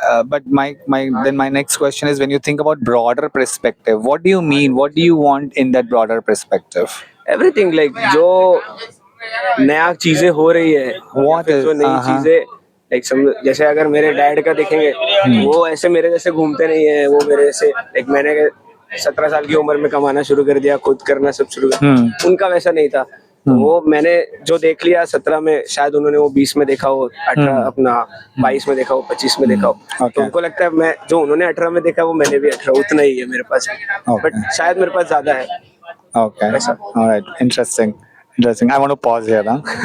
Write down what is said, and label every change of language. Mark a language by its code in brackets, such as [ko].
[en] but my next question is, when you think about broader perspective, what do you mean? What do you want in that broader perspective? everything like [hi] जो नया चीजें हो रही है या [en] What [hi] फिर [en] is- [hi] जो नई चीजें like जैसे अगर मेरे डैड का देखेंगे वो ऐसे मेरे जैसे घूमते नहीं है, वो मेरे जैसे like मैंने 17 साल की उम्र में कमाना शुरू कर दिया, खुद करना सब शुरू कर उनका वैसा नहीं था. तो वो मैंने जो देख लिया 17 में, शायद उन्होंने वो 20 में देखा हो, 18 अपना 22 में देखा हो, 25 में देखा हो. [en] Okay. [hi] तो उनको लगता है मैं जो उन्होंने 18 में देखा वो मैंने भी 18 उतना ही है मेरे पास, [en] Okay. [hi] बट शायद मेरे पास ज्यादा है. [en] Okay. Yes, sir. All right. Interesting. I want to pause here. Huh?